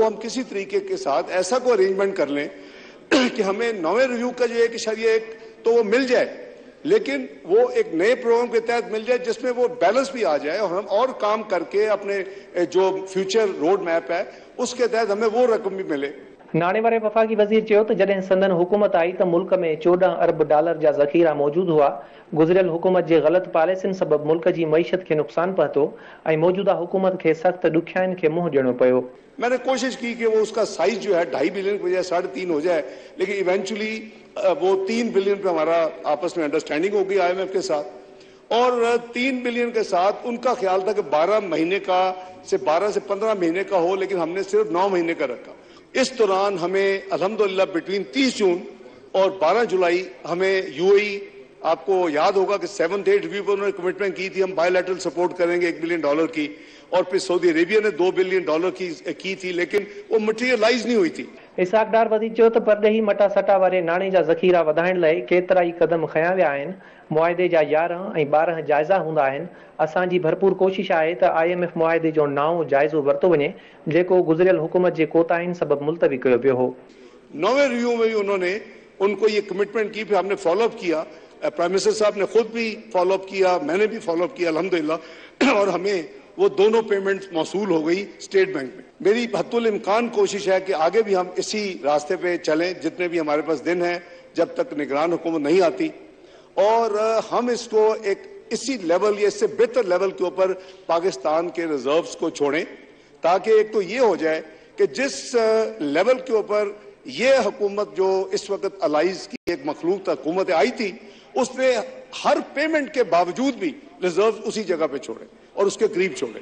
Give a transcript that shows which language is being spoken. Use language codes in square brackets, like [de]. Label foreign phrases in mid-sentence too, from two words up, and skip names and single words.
[ur] ہم کسی طریقے کے ساتھ ایسا کوئی ارینجمنٹ کر لیں کہ ہمیں 9ویں ریویو کا جو 1.1 تو وہ مل جائے، لیکن وہ ایک نئے پروگرام کے تحت مل جائے جس میں وہ بیلنس بھی آ جائے اور ہم اور کام کر کے اپنے جو [en] future road map [ur] ہے اس کے تحت ہمیں وہ رقم بھی ملے. [sd] नाणे वारे वफ़ाक़ी वज़ीर चयो त जॾहिं संदन हुकूमत आई त मुल्क में $14 अरब जा ज़ख़ीरा मौजूदु हुआ। गुज़िरियल हुकूमत जे ग़लति पॉलिसियुनि सबबि मुल्क जी मईशत खे नुक़सान पहुतो ऐं मौजूदा हुकूमत खे सख़्त ॾुखियाईनि खे मुंहुं ॾियणो पियो। [ur] میں نے کوشش کی کہ وہ اس کا سائز جو ہے 2.5 بلین کی بجائے 3.5 ہو جائے، لیکن ایونچوئلی وہ 3 بلین پہ ہمارا آپس میں انڈرسٹینڈنگ ہو گئی IMF کے ساتھ. اور 3 بلین کے ساتھ ان کا خیال تھا کہ 12 مہینے کا سے 12 سے 15 مہینے کا ہو، لیکن ہم نے صرف 9 مہینے کا رکھا. اس دوران ہمیں الحمدللہ بٹوین 30 جون اور 12 جولائی ہمیں UAE، آپ کو یاد ہوگا کہ 7th 8th ریویو پر انہوں نے کمٹمنٹ کی تھی ہم [en] bilateral support [ur] کریں گے $1 بلین کی، اور پھر سعودی عریبیہ نے $2 بلین کی تھی، لیکن وہ میٹریلائز نہیں ہوئی تھی. [sd] इसहाक़ डार वधी चयो त परॾेही मटा सटा वारे नाणे जा ज़ख़ीरा वधाइण लाइ केतिरा ई क़दम खयां विया आहिनि। मुआहिदे जा 11 ऐं 12 जाइज़ा हूंदा आहिनि। असांजी भरपूर कोशिश आहे त IMF मुआहिदे जो नओं जाइज़ो वरितो वञे जेको गुज़िरियल हुकूमत जे कोताहियुनि सबबि मुलतवी कयो पियो हो। [ur] 9ویں ریویو میں بھی انہوں نے ان کو یہ کمٹمنٹ کی، پھر ہم نے فالو اپ کیا. [en] prime minister [ur] صاحب نے خود بھی فالو اپ کیا، میں نے بھی فالو اپ کیا الحمدللہ، اور ہمیں وہ دونوں پیمنٹس موصول ہو گئی اسٹیٹ بینک میں. میری حتی الامکان کوشش ہے کہ آگے بھی ہم اسی راستے پہ چلیں جتنے بھی ہمارے پاس دن ہیں جب تک نگران حکومت نہیں آتی، اور ہم اس کو ایک اسی لیول یا اس سے بہتر لیول کے اوپر پاکستان کے ریزروز کو چھوڑیں، تاکہ ایک تو یہ ہو جائے کہ جس لیول کے اوپر یہ حکومت جو اس وقت الائیز کی ایک مخلوق حکومت آئی تھی، اس نے ہر پیمنٹ کے باوجود بھی ریزرو اسی جگہ پہ چھوڑے اور اس کے قریب چھوڑے.